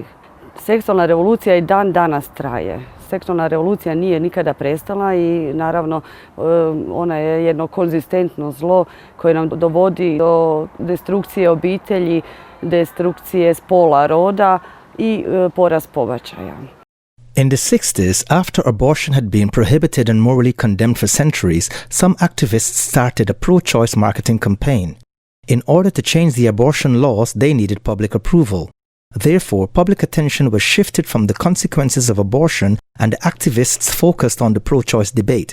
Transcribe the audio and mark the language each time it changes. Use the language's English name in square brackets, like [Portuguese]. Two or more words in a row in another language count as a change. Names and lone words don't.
[Croatian] Seksualna revolucija i dan danas traje. Seksualna revolucija nije nikada prestala i naravno ona je jedno konzistentno zlo koje nam dovodi do destrukcije obitelji, destrukcije spola, roda i porast pobačaja. [English] In the 60s, after abortion had been prohibited and morally condemned for centuries, some activists started a pro-choice marketing campaign. In order to change the abortion laws, they needed public approval. Therefore, public attention was shifted from the consequences of abortion and activists focused on the pro-choice debate.